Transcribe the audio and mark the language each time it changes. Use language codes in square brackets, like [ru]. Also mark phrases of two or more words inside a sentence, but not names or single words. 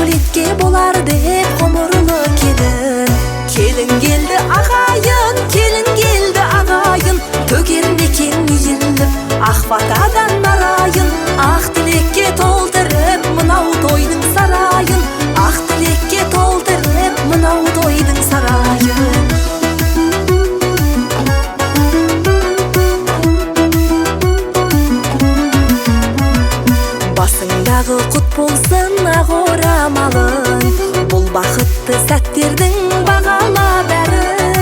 [ky] Тилекке болар деп комурлы келин. Келин келди агайын, келин келди агайын. Төгер мекен ийилип, ак батадан нарайын. Ак тилекке толтырып, мынау тойдың сарайын. Ак тилекке толтырып, мынау тойдың сарайын. [kk] Басыңдағы құт болсын ақ орамалың. Бұл бақытты сәттердің бағала бәрін.